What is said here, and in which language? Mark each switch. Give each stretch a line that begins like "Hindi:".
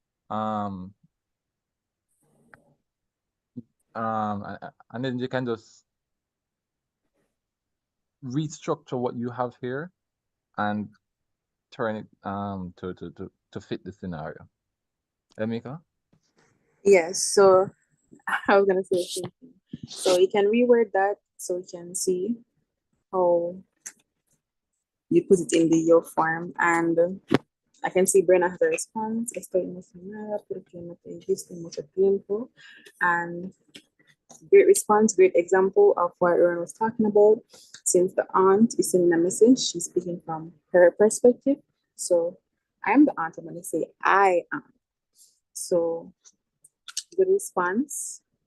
English: Um, and then you can just restructure what you have here and turn it to fit the scenario. Emika? Yes, so I was gonna say the same thing. So you can reword that so we can see how you put it in the yo form. And I can see Brenna has a response.
Spanish: Estoy emocionada porque no te he visto en mucho tiempo.
English: And great response, great example of what Aaron was talking about. Since the aunt is sending a message, she's speaking from her perspective. So I'm the aunt, I'm going to say I am. So good response.